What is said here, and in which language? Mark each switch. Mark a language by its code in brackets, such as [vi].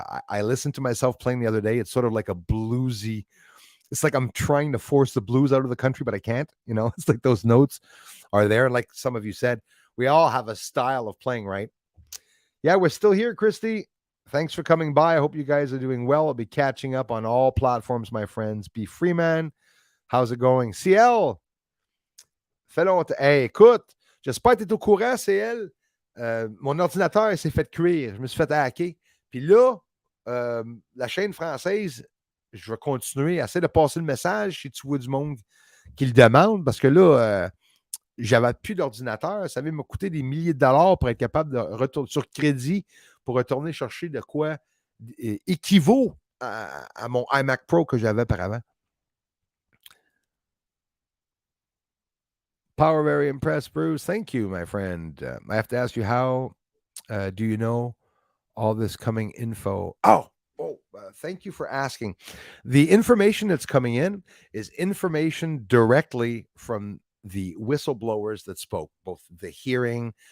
[en] I listened to myself playing the other day. It's sort of like a bluesy. It's like I'm trying to force the blues out of the country, but I can't. It's like those notes are there. Like some of you said, we all have a style of playing, right? Yeah, we're still here, Christy. Thanks for coming by. I hope you guys are doing well. I'll be catching up on all platforms, my friends. Be Freeman. How's it going? CL. [fr] Fait longtemps. Hey, écoute, j'espère que tu es au courant, CL. Mon ordinateur s'est fait cuire. Je me suis fait hacker. Puis là, la chaîne française, je vais continuer à essayer de passer le message si tu vois du monde qui le demande, parce que là, j'avais plus d'ordinateur. Ça m'a coûté des milliers de dollars pour être capable de retourner sur crédit pour retourner chercher de quoi équivaut à mon iMac Pro que j'avais auparavant. [en] Power, very impressed, Bruce. Thank you, my friend. I have to ask you, how do you know all this coming info? Thank you for asking. The information that's coming in is information directly from the whistleblowers that spoke, both the hearing.